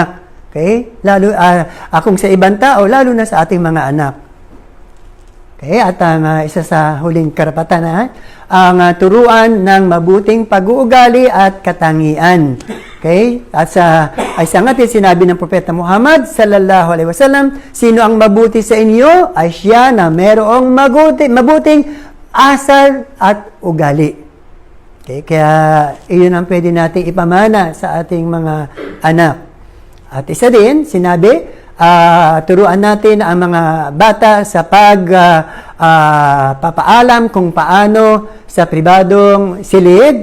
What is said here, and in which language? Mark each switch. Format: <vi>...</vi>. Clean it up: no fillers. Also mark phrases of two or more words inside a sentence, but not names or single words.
<tl>Okay? Lalo, kung sa ibang tao, lalo na sa ating mga anak. Okay, at ang isa sa huling karapatan ang turuan ng mabuting pag-uugali at katangian. Okay? At sa isang atin sinabi ng Propeta Muhammad</tl> <ar>صلى الله عليه وسلم,</ar> <tl>sino ang mabuti sa inyo ay siya na mayroong mabuting asal at ugali. Okay? Kaya iyon ang pwede nating ipamana sa ating mga anak. At isa din, sinabi, turuan natin ang mga bata sa papaalam kung paano sa pribadong silid.</tl>